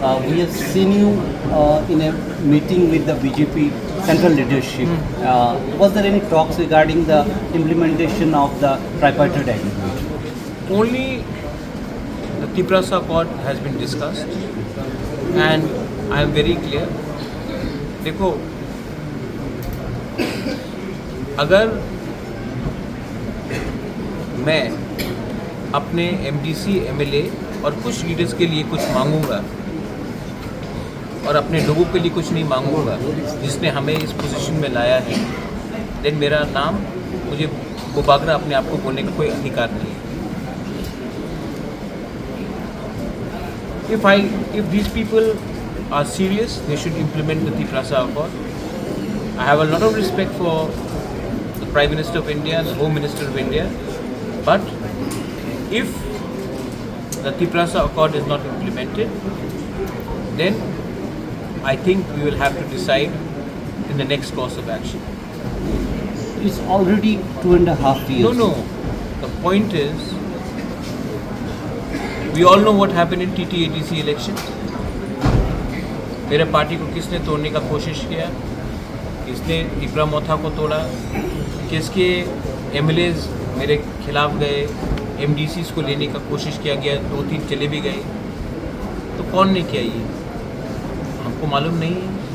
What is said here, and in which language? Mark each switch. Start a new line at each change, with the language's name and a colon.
English: We have seen you in a meeting with the BJP central leadership. Was there any talks regarding the implementation of the tripartite agreement? Only the Tiprasa Accord has been discussed, and I am very clear.
Hindi: देखो, अगर मैं अपने MDC MLA और कुछ leaders के लिए कुछ मांगूंगा और अपने लोगों के लिए कुछ नहीं मांगूंगा जिसने हमें इस पोजीशन में लाया है, देन मेरा नाम, मुझे बुबागरा अपने आप को बोलने का कोई अधिकार नहीं है।
English: If these people are serious, they should implement the Tiprasa Accord. I have a lot of respect for the Prime Minister of India and the Home Minister of India, but if the Tiprasa Accord is not implemented, then I think we will have to decide in the next course of action. It's already 2.5 years. No. The point is, we all know what happened in TT-ATC elections.
Hindi: मेरे party को किसने तोड़ने का कोशिश किया, किसने टिपरा मोथा को तोड़ा, किसके एमएलएज मेरे खिलाफ गए, एमडीसीज को लेने का कोशिश किया गया, 2-3 चले भी गए, तो कौन ने किया ये हमको मालूम नहीं है।